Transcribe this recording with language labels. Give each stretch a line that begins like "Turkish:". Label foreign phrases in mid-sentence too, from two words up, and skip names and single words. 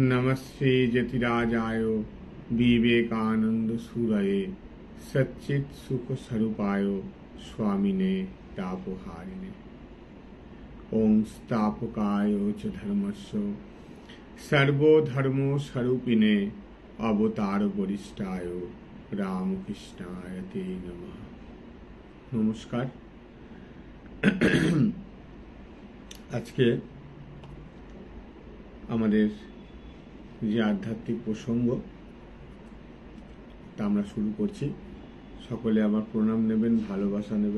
Sanskrit: नमस्ते जतिराजाय विवेकानंद सूरये सच्चित् सुख स्वरूपाय स्वामिने तापहारिणे। ओं स्थापकाय च धर्मस्य सर्वधर्म स्वरूपिणे अवतार वरिष्ठाय रामकृष्णाय ते नमः।
Bangla: नमस्कार। আজকে আমাদের যে আধ্যাত্মিক প্রসঙ্গ তা আমরা শুরু করছি। সকলে আমার প্রণাম নেবেন, ভালোবাসা নেবেন।